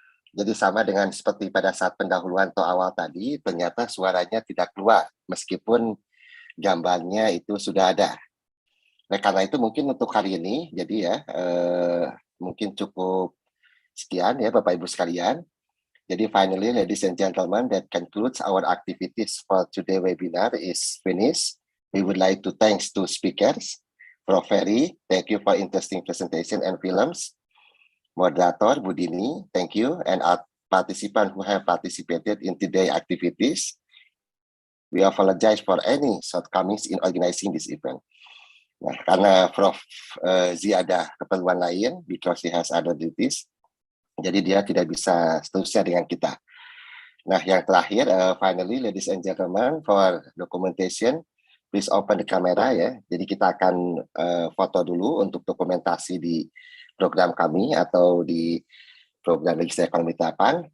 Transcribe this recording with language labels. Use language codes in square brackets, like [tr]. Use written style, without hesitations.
[id] Jadi sama dengan seperti pada saat pendahuluan atau awal tadi, ternyata suaranya tidak keluar meskipun gambarnya itu sudah ada. Nah, karena itu mungkin untuk hari ini, jadi ya mungkin cukup sekian ya Bapak Ibu sekalian. Jadi [en] finally, ladies and gentlemen, that concludes our activities for today webinar is finished. We would like to thanks to speakers, Prof. Ferry, thank you for interesting presentation and films. Moderator Budini, thank you, and our participants who have participated in today's activities. We apologize for any shortcomings in organizing this event. [id] Nah, karena Prof. Z ada keperluan lain, [en] because he has other duties, [id] jadi dia tidak bisa seterusnya dengan kita. Nah, yang terakhir, [en] finally, ladies and gentlemen, for documentation, please open the camera ya. [id] Jadi kita akan foto dulu untuk dokumentasi di program kami atau di program Register Ekonomi Terapan.